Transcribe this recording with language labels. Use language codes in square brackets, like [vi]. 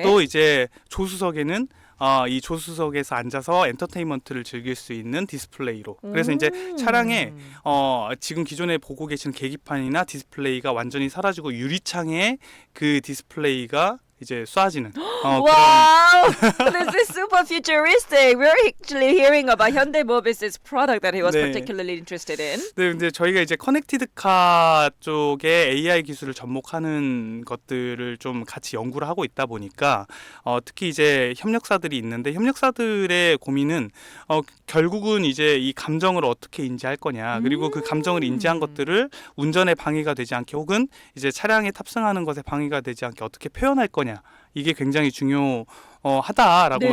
[ko] 또 이제 조수석에는 이 조수석에서 앉아서 엔터테인먼트를 즐길 수 있는 디스플레이로. 그래서 이제 차량에 지금 기존에 보고 계시는 계기판이나 디스플레이가 완전히 사라지고 유리창에 그 디스플레이가 이제 쏴지는 [en] Wow, this is super futuristic. We're actually hearing about Hyundai Mobis' product that he was [ko] 네. [en] particularly interested in. [ko] 네, 근데 저희가 이제 커넥티드카 쪽에 AI 기술을 접목하는 것들을 좀 같이 연구를 하고 있다 보니까 특히 이제 협력사들이 있는데 협력사들의 고민은 결국은 이제 이 감정을 어떻게 인지할 거냐, 그리고 그 감정을 인지한 것들을 운전에 방해가 되지 않게 혹은 이제 차량에 탑승하는 것에 방해가 되지 않게 어떻게 표현할 거냐, 이게 굉장히 중요하다라고